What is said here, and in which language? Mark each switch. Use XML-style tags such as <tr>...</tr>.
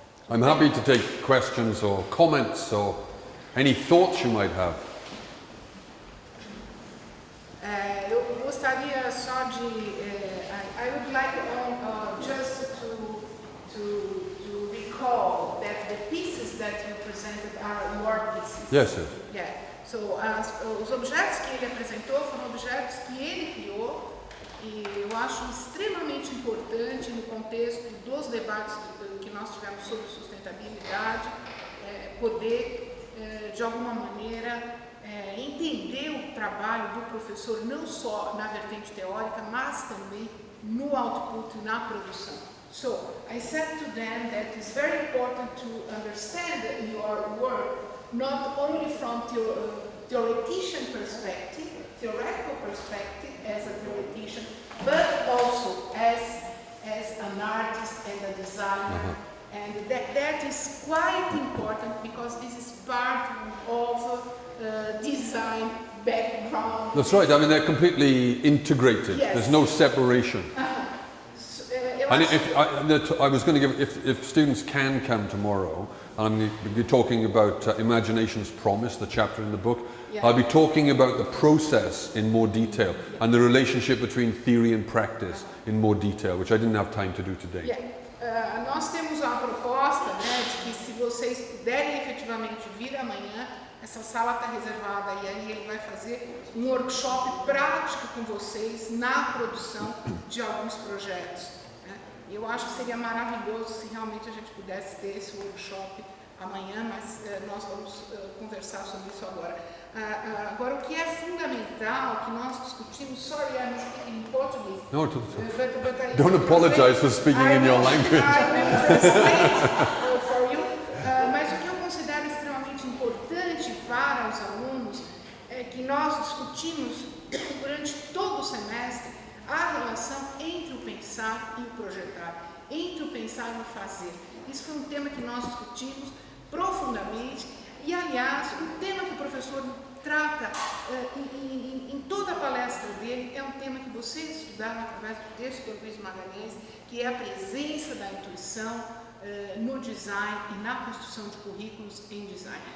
<en>I'm happy to take questions or comments or any thoughts you might have.</en> <pt>Eu gostaria só de,</pt> <en>I would like just to recall that the pieces that you presented are your pieces. Yes, yes. Yeah.</en> <pt>So, os objetos que ele apresentou foram objetos que ele criou e eu acho extremamente importante no contexto dos debates que nós tivemos sobre sustentabilidade, poder, de alguma maneira, entender o trabalho do professor não só na vertente teórica, mas também no output, na produção.</pt> <en>So, I said to them that it's very important to understand your work not only from theoretician perspective, theoretical perspective as a theoretician, but also as an artist and a designer. And that is quite important because this is part of design background. That's right. I mean, they're completely integrated. Yes. There's no separation. And I was going to give, if students can come tomorrow, and I'm going to be talking about Imagination's Promise, the chapter in the book, I'll be talking about the process in more detail and the relationship between theory and practice in more detail, which I didn't have time to do today.</en> <pt>Nós temos uma proposta, né, de que se vocês puderem efetivamente vir amanhã, essa sala está reservada e aí ele vai fazer um workshop prático com vocês na produção de alguns projetos. Né? Eu acho que seria maravilhoso se realmente a gente pudesse ter esse workshop amanhã, mas nós vamos conversar sobre isso agora. Agora, o que é fundamental, que nós discutimos,</pt> <en>sorry, I'm speaking in Portuguese. No, but don't apologize for speaking in your language. I will translate for you.</en> <pt>Mas o que eu considero extremamente importante para os alunos é que nós discutimos durante todo o semestre a relação entre o pensar e o projetar, entre o pensar e o fazer. Isso foi um tema que nós discutimos profundamente e, aliás, o tema que o professor trata em toda a palestra dele é um tema que vocês estudaram através do texto do Luiz Magalhães, que é a presença da intuição no design e na construção de currículos em design.</pt>